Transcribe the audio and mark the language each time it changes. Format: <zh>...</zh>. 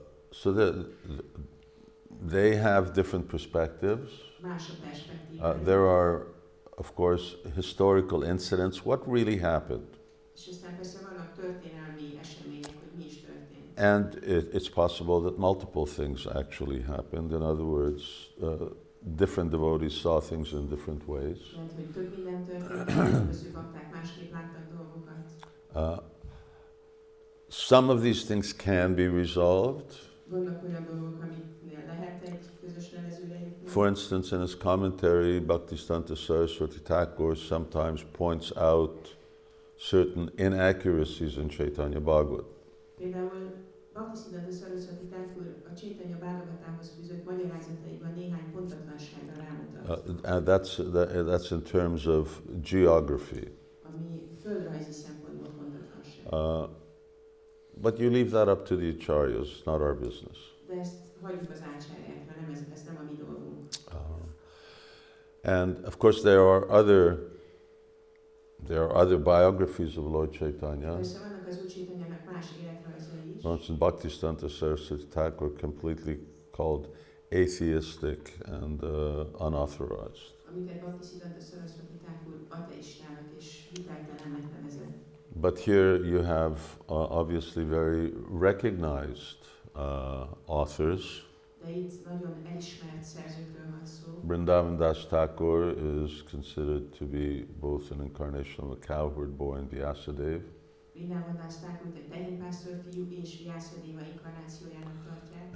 <en>So they have different perspectives.</en> <hu>Más a perspektíva.</hu> <en>There are, of course, historical incidents. What really happened?</en> <hu>És aztán persze vannak történelmi események, hogy mi is történt.</hu> <en>And it's possible that multiple things actually happened. In other words, different devotees saw things in different ways.</en> <hu>Lehet, hogy több minden történt, különböző bakták másképp láttak dolgokat.</hu> <en>Some of these things can be resolved.</en> <hu>Vannak olyan dolgok, amiknél lehet egy közös nevezőre jutni.</hu> <en>For instance, in his commentary, Bhaktisiddhanta Saraswati Thakur sometimes points out certain inaccuracies in Caitanya Bhagavat.</en> <hu>Például Bhaktisiddhanta Saraswati Thakur a Caitanya Bhagavatához fűzött magyarázataiban néhány pontatlanságra rámutat.</hu> <en>And that's in terms of geography.</en> <hu>Ami földrajzi szempontból pontatlanság.</hu> <en>But you leave that up to the acharyas, it's not our business.</en> <hu>De ezt hagyjuk az ácsáryákra, ez nem a mi dolgunk.</hu> <en>And of course there are other biographies of Lord Caitanya.</en> <hu>Persze vannak az Úr Chaitanyának más életrajzai is.</hu> <en>For instance, Bhaktisiddhanta Saraswati Thakur completely called atheistic and unauthorized.</en> <hu>Amiket Bhaktisiddhanta Saraswati Thakur ateistának és hiteltelennek nevezett.</hu> <en>But here you have obviously very recognized authors.</en> <hu>De itt nagyon elismert szerzőkről van szó.</hu> <en>Vrindavan Das Thakur is considered to be both an incarnation of a cowherd boy and Vyasadeva.</en> <hu>Vrindavan Das Thakurt egy tehénpásztor fiú és Vyasadeva inkarnációjának tartják.</hu>